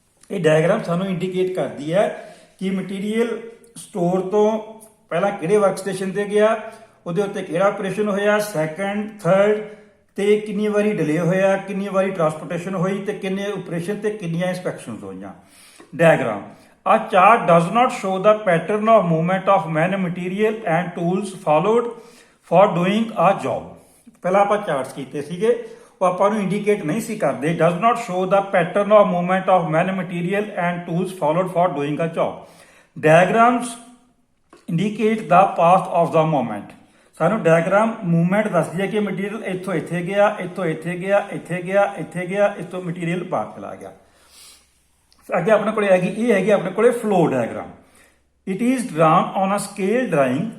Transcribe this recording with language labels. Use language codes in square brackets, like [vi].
[pa] ਇਹ ਡਾਇਗਰਾਮ ਸਾਨੂੰ ਇੰਡੀਕੇਟ ਕਰਦੀ ਹੈ ਕਿ ਮਟੀਰੀਅਲ ਸਟੋਰ ਤੋਂ ਪਹਿਲਾਂ ਕਿਹੜੇ ਵਰਕ ਸਟੇਸ਼ਨ ਤੇ ਗਿਆ, ਉਹਦੇ ਉੱਤੇ ਕਿਹੜਾ ਆਪਰੇਸ਼ਨ ਹੋਇਆ, ਸੈਕੰਡ, ਥਰਡ, ਤੇ ਕਿੰਨੀ ਵਾਰੀ ਡਿਲੇ ਹੋਇਆ, ਕਿੰਨੀ ਵਾਰੀ ਟਰਾਂਸਪੋਰਟੇਸ਼ਨ ਹੋਈ, ਤੇ ਕਿੰਨੇ ਆਪਰੇਸ਼ਨ ਤੇ ਕਿੰਨੀਆਂ ਇੰਸਪੈਕਸ਼ਨਸ ਹੋਈਆਂ। [en] Diagram A chart does not show the pattern of movement of man, material and tools followed for doing a job. [pa] ਪਹਿਲਾਂ ਆਪਾਂ ਚਾਰਟਸ ਕੀਤੇ ਸੀਗੇ, ਉਹ ਆਪਾਂ ਨੂੰ ਇੰਡੀਕੇਟ ਨਹੀਂ ਸੀ ਕਰਦੇ। [en] Does not show the pattern of movement of man, material and tools followed for doing a job. Diagrams indicate the path of the movement. [pa] ਸਾਨੂੰ ਡਾਇਗਰਾਮ ਮੂਵਮੈਂਟ ਦੱਸਦੀ ਹੈ ਕਿ ਮਟੀਰੀਅਲ ਇੱਥੋਂ ਇੱਥੇ ਗਿਆ, ਇੱਥੋਂ ਇੱਥੇ ਗਿਆ, ਇੱਥੇ ਗਿਆ, ਇੱਥੇ ਗਿਆ, ਇੱਥੋਂ ਮਟੀਰੀਅਲ ਬਾਹਰ ਚਲਾ ਗਿਆ। ਅੱਗੇ ਆਪਣੇ ਕੋਲੇ ਹੈਗੀ, ਇਹ ਹੈਗੀ ਆਪਣੇ ਕੋਲੇ flow diagram. [en] It is drawn on a scale drawing.